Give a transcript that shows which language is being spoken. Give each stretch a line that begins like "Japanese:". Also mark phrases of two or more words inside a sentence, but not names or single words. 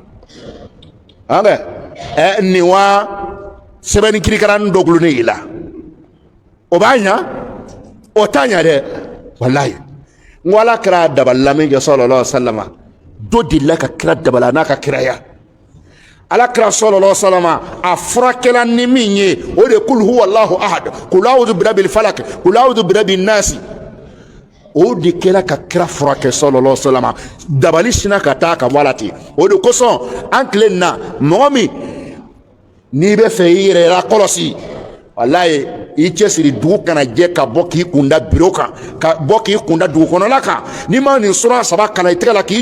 Bambara: la nin wa sɛbɛnni kirikaran dɔ gulonnen i la o b'a ɲa o t'a ɲa dɛ walayi n ko Ala kɛra dabalila min kɛ
Arabic: صلى الله عليه وسلم
Bambara: dɔ delila ka kira dabala n'a ka kiraya Ala kɛra
Arabic: صلى الله عليه وسلم
Bambara: a furakɛla ni min ye o de
Arabic: قل هو الله أحد قل أعوذ برب الفلق قل أعوذ برب الناس
Bambara: o de kɛra ka kira furakɛ
Arabic: صلى الله عليه وسلم
Bambara: dabali sina ka taa ka bɔ a la ten o de kosɔn an tile nin na mɔgɔ min n'i bɛ fɛ i yɛrɛ lakɔlɔsi walayi i cɛsiri dugu kana jɛ ka bɔ k'i kunda biro kan ka bɔ k'i kunda dugu kɔnɔla kan n'i ma nin sura saba kana i tɛgɛ la k'i